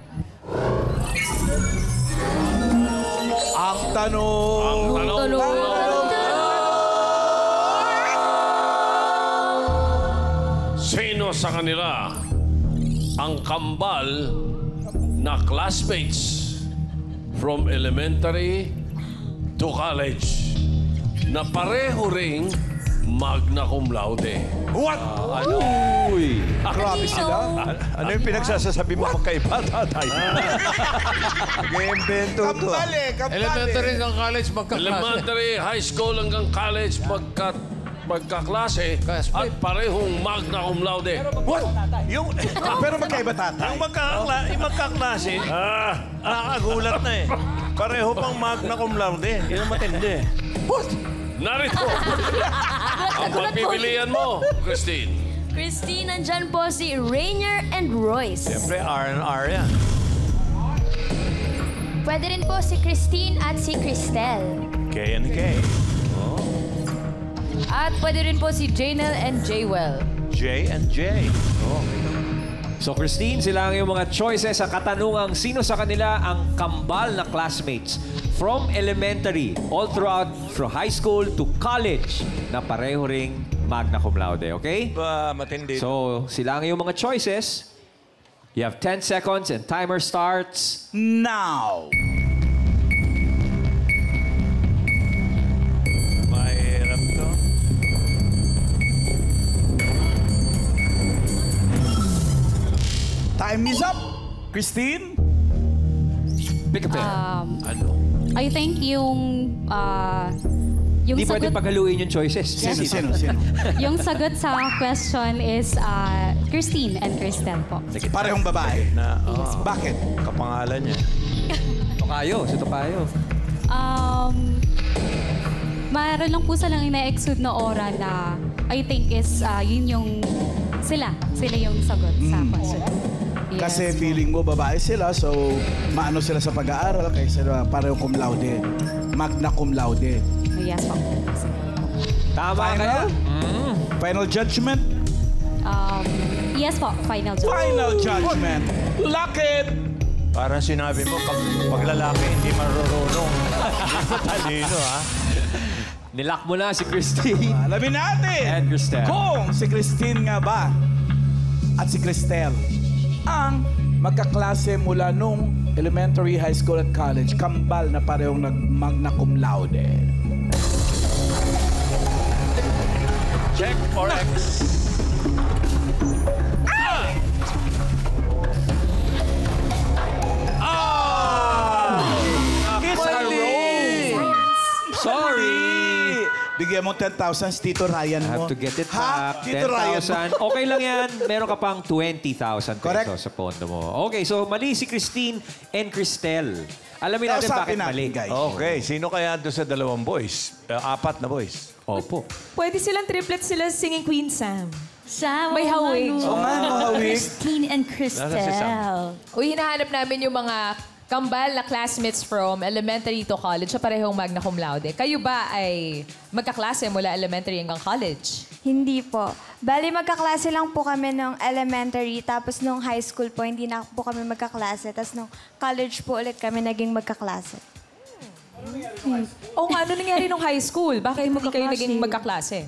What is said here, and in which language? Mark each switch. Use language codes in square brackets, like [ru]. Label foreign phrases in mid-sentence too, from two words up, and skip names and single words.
[tl] Ang tanong! Sino sa kanila ang kambal na [en] classmates from elementary to college [tl] na pareho ring [la] magna cum laude? [tl] What? Uy! Grabe sila. Ano yung pinagsasasabi mo magkaiba, tatay? Nag-iimbento to. Elementary hanggang college, magkaklase. [en] Elementary, high school [tl] hanggang college magkaklase at parehong [la] magna cum laude. [tl] What? Yung... Pero magkaiba, tatay. Yung magkaklase, nakakagulat na eh. Pareho pang [la] magna cum laude. [tl] Yan ang matindi. What? Narito! Ang pagpipilian mo, Christine. Christine, nandyan po si Rainier and Royce. Siyempre, R&R yan. Pwede rin po si Christine at si Cristel. [en] K and K. [tl] At pwede rin po si Janel and Jaywell. [en] J and J. [tl] So, Christine, sila ang iyong mga choices sa katanungang sino sa kanila ang kambal na [en] classmates from elementary all throughout from high school to college [tl] na pareho ring [la] magna cum laude, [tl] okay? Matindi. So, sila ang iyong mga choices. [en] You have 10 seconds and timer starts now. [tl] Mahirap to. [en] Time is up. [tl] Christine? [en] Pick a pair. [tl] Ano? [en] I think yung [tl] Hindi pwede sagot, paghaluin yung choices. Sino? yung sagot sa [en] question is [tl] Christine and Cristel po. Parehong babae. Bakit? Kapangalan niya. Tokayo, si Tokayo. Mayroon lang po silang ina-exude na aura na [en] I think is [tl] yun yung sila yung sagot sa question. Yes. Kasi feeling mo babae sila, so maano sila sa pag-aaral kaysa parehong [la] cum laude. Magna cum laude. [tl] Yes po. Tama kaya? [en] Final judgment? [tl] Yes po, [en] final job. Final judgment. Lock it! [tl] Parang sinabi mo, pag lalaki, hindi marurunong. Talino, ha? Nilock mo na si Christine. Alamin natin And Cristel. kung si Christine nga ba at si Cristel ang magkaklase mula nung elementary, [en] high school [tl] at college, kambal na parehong nag- [la] magna cum laude. [en] Check or X. It's a roll! [tl] Sorry! Bigyan mo 10,000 si Tito Ryan [en] I [tl] mo. [en] have to get it [tl] Ha? [en] back. [tl] Tito Ryan mo. 10,000. Okay lang yan. Meron ka pang 20,000 Correct. pesos sa pondo mo. Okay, so mali si Christine and Cristel. Alamin natin Kausapin bakit natin, mali. guys. Okay, sino kaya doon sa dalawang boys? Apat na boys. Opo. Pwede silang triplets sila singing Queen Sam. Sam, May hawig. Oo nga, mahawig. Christine and Cristel. Nasa si Sam. Uy, hinahanap namin yung mga kambal na [en] classmates from elementary to college [tl] sa parehong [la] magna cum laude. [tl] Kayo ba ay magkaklase mula elementary hanggang college? Hindi po. Bali, magkaklase lang po kami nung elementary, tapos nung [en] high school [tl] po, hindi na po kami magkaklase. Tapos nung college po ulit kami naging magkaklase. O nga, ano nangyari nung [en] high school? [tl] Bakit hindi kayo naging magkaklase?